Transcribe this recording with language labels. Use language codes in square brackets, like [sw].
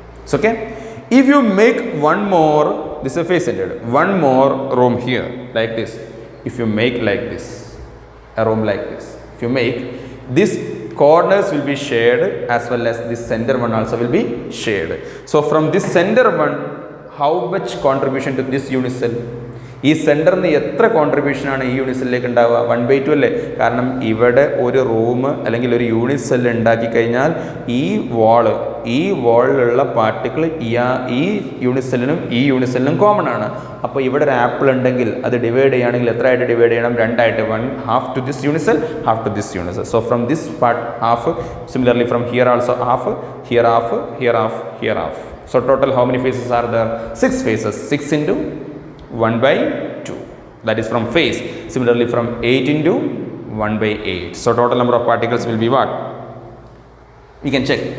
[en] So okay. If you make one more, this is a face centered, one more room here like this. If you make like this, a room like this, if you make, this corners will be shared as well as this center one also will be shared. So from this center one, how much contribution to this unicell? [ml] ഈ സെൻറ്ററിന് എത്ര കോൺട്രിബ്യൂഷനാണ് ഈ യൂണിസെല്ലിലേക്ക് ഉണ്ടാവുക? 1/2 അല്ലേ? കാരണം ഇവിടെ ഒരു room അല്ലെങ്കിൽ ഒരു യൂണിസെല്ല് ഉണ്ടാക്കി കഴിഞ്ഞാൽ ഈ വാളിലുള്ള പാർട്ടിക്കിൾ ഈ യൂണിസെല്ലിനും കോമൺ ആണ്. അപ്പോൾ ഇവിടെ ഒരു ആപ്പിൾ ഉണ്ടെങ്കിൽ അത് ഡിവൈഡ് ചെയ്യുകയാണെങ്കിൽ എത്ര ആയിട്ട് ഡിവൈഡ് ചെയ്യണം? 2 ആയിട്ട്. [en] 1 half to this unicell, half to this unicell. So from this part half, similarly from here also half, here half, here half, here half. So total how many faces are there? 6 faces. 6 into 1/2, that is from face. Similarly from 8 into 1/8. So total number of particles will be what? We can check.